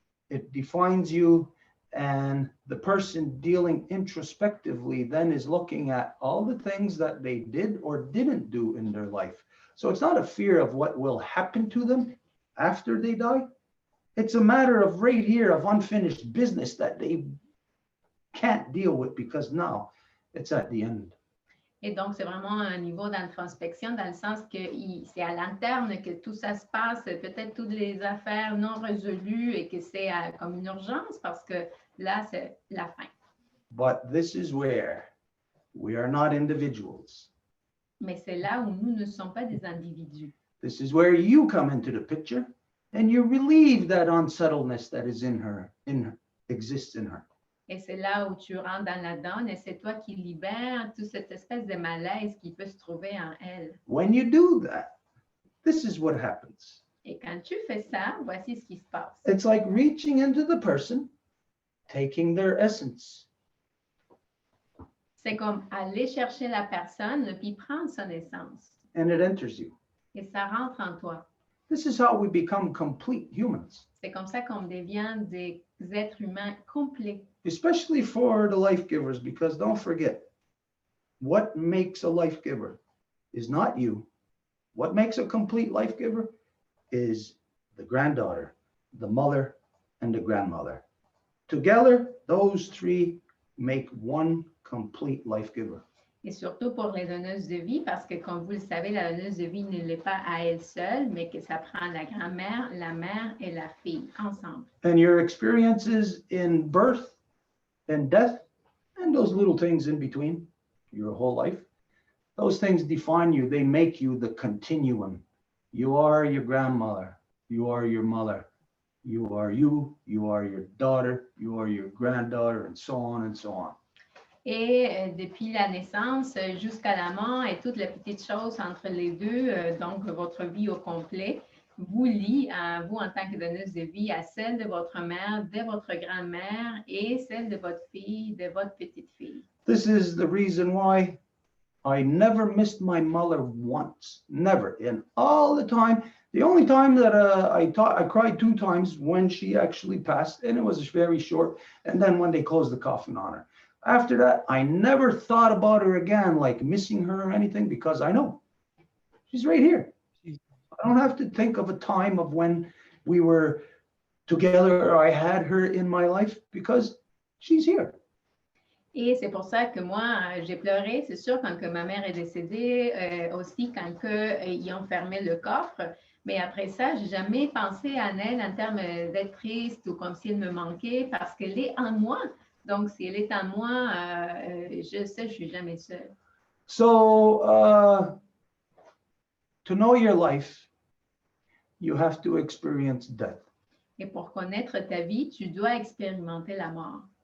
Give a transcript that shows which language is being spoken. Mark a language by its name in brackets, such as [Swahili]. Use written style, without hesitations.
[English] It defines you, and the person dealing introspectively then is looking at all the things that they did or didn't do in their life. So it's not a fear of what will happen to them after they die. It's a matter of right here of unfinished business that they can't deal with because now it's at the end. [French] Et donc, c'est vraiment un niveau d'introspection dans le sens que c'est à l'interne que tout ça se passe, peut-être toutes les affaires non résolues et que c'est comme une urgence parce que là, c'est la fin. [English] But this is where We are not individuals. [French] Mais c'est là où nous ne sommes pas des individus. [English] This is where you come into the picture and you relieve that unsettledness that is in her, exists in her. [French] Et c'est là où tu rentres dans la donne et c'est toi qui libères toute cette espèce de malaise qui peut se trouver en elle. [English] When you do that, this is what happens. [French] Et quand tu fais ça, voici ce qui se passe. [English] It's like reaching into the person, taking their essence. [French] C'est comme aller chercher la personne puis prendre son essence. [English] And it enters you. [French] Et ça rentre en toi. [English] This is how we become complete humans. [French] C'est comme ça qu'on devient des êtres humains complets. [English] Especially for the life givers, because don't forget, what makes a life giver is not you. What makes a complete life giver is the granddaughter, the mother, and the grandmother. Together, those three make one complete life giver. [French] Et surtout pour les donneuses de vie, parce que comme vous le savez, la donneuse de vie ne l'est pas à elle seule, mais que ça prend la grand-mère, la mère et la fille ensemble. [English] And your experiences in birth and death, and those little things in between your whole life, those things define you. They make you the continuum. You are your grandmother. You are your mother. You are you. You are your daughter. You are your granddaughter, and so on and so on. [French] Et depuis la naissance jusqu'à la mort et toutes les petites choses entre les deux, donc votre vie au complet, vous lie à vous en tant que donneuse de vie à celle de votre mère, de votre grand-mère et celle de votre fille, de votre petite fille. [English] This is the reason why I never missed my mother once, never. And all the time, the only time that I cried 2 times when she actually passed, and it was very short, and then when they closed the coffin on her. After that, I never thought about her again, like missing her or anything, because I know she's right here. I don't have to think of a time of when we were together or I had her in my life, because she's here. [French] Et c'est pour ça que moi, j'ai pleuré, c'est sûr, quand que ma mère est décédée, aussi quand ils ont fermé le coffre. Mais après ça, j'ai jamais pensé à elle en termes d'être triste ou comme si elle me manquait, parce qu'elle est en moi. Donc, si elle est en moi, je sais, je suis jamais seule. [English] So, to know your life, you have to experience death. [French] Et pour connaître ta vie, tu dois expérimenter la mort.